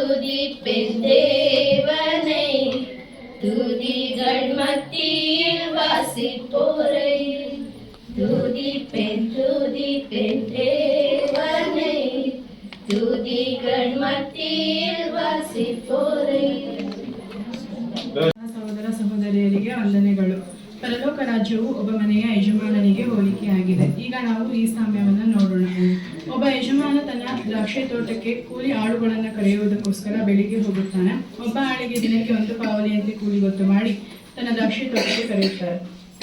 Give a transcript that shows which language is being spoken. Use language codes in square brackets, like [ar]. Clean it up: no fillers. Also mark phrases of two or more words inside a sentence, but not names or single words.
[ta] தேவனை துதிகள் மத்தியில் வாசிப்போரை துதிப்பெண் தேவனை துதிகள் மத்தியில் வாசிப்போரை. [kn] ಸಹೋದರ ಸಹೋದರಿಯರಿಗೆ ವಂದನೆಗಳು. ಪರಲೋಕ ರಾಜ್ಯವು ಒಬ್ಬ ಮನೆಯ ಯಜಮಾನನಿಗೆ ಹೋಲಿಕೆಯಾಗಿದೆ. ಈಗ ನಾವು ಈ ಸಾಮ್ಯವನ್ನು ನೋಡೋಣ. ಒಬ್ಬ ಯಜಮಾನ ತನ್ನ ದ್ರಾಕ್ಷಿ ತೋಟಕ್ಕೆ ಕೂಲಿ ಆಳುಗಳನ್ನು ಕರೆಯುವುದಕ್ಕೋಸ್ಕರ ಬೆಳಿಗ್ಗೆ ಹೋಗುತ್ತಾನೆ. ಒಬ್ಬ ಆಳಿಗೆ ದಿನಕ್ಕೆ 1 ಪಾವಲಿಯಂತೆ ಕೂಲಿ ಗೊತ್ತು ಮಾಡಿ ತನ್ನ ದ್ರಾಕ್ಷಿ ತೋಟಕ್ಕೆ ಕರೆಯುತ್ತಾರೆ.